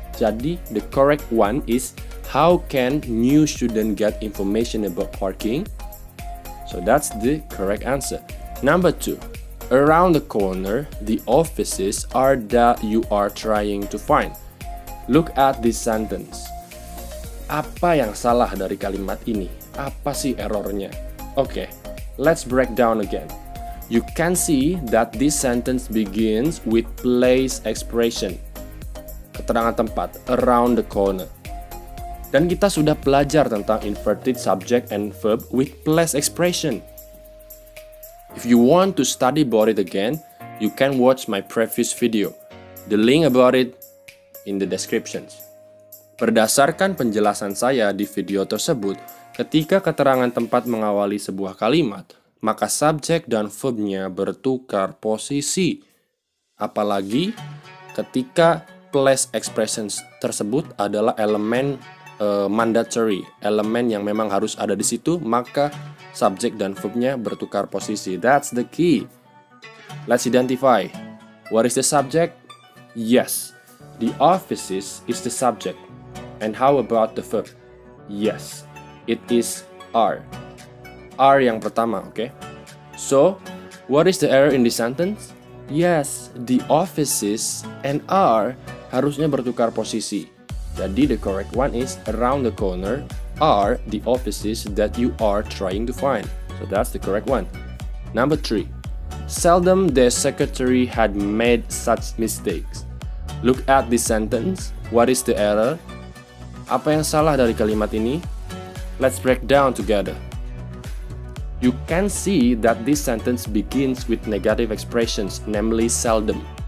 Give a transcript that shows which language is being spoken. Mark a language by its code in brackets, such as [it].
[en] Jadi, the correct one is how can new student get information about parking? So that's the correct answer. Number 2. Around the corner, the offices are that you are trying to find. Look at this sentence. [id] Apa yang salah dari kalimat ini? Apa sih errornya? [en] Okay, let's break down again. You can see that this sentence begins with place expression. [id] Keterangan tempat, [en] around the corner. [id] Dan kita sudah belajar tentang [en] inverted subject and verb with place expression. If you want to study about it again, you can watch my previous video. The link about it in the descriptions. [id] Berdasarkan penjelasan saya di video tersebut, ketika keterangan tempat mengawali sebuah kalimat, maka subjek dan verbnya bertukar posisi. Apalagi ketika place expressions tersebut adalah elemen mandatory, elemen yang memang harus ada di situ, maka subjek dan verbnya bertukar posisi. [en] That's the key. Let's identify. What is the subject? Yes, the offices is the subject. And how about the verb? Yes, it is are. Are [id] yang pertama, [en] okay? So, what is the error in this sentence? Yes, the offices and are [id] harusnya bertukar posisi. [en] Jadi the correct one is around the corner are the offices that you are trying to find. So that's the correct one. Number 3. Seldom the secretary had made such mistakes. Look at this sentence. What is the error? [id] Apa yang salah dari kalimat ini? [en] Let's break down together. You can see that this sentence begins with negative expressions, namely seldom.